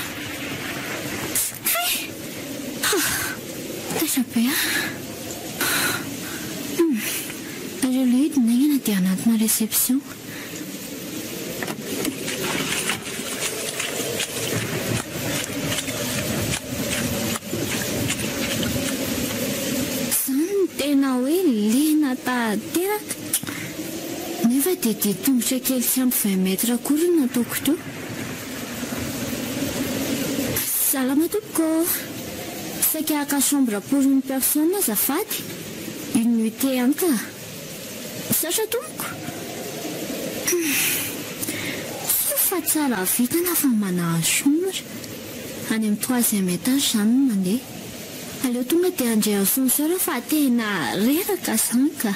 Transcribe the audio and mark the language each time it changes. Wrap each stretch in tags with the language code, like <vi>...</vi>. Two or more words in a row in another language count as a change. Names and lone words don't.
<mg>tasa be areo le hidina aingana dia anatina réception tena hoe lena tateraka nefa dia tongotra kely tsy ampy 20 metra akory no nataoko to salama tompoko saika aka</mg> <fr>chambre pour une personne</fr> <mg>azafady</mg> <fr>une nuitée</fr> <mg>any ka misaotra tompoko fa tsara vitana fa manahasombra any amin'ny 3e étage zany mandeha. Aleo tonga dia andray ascenseur fa tena reraka zany ka.</mg>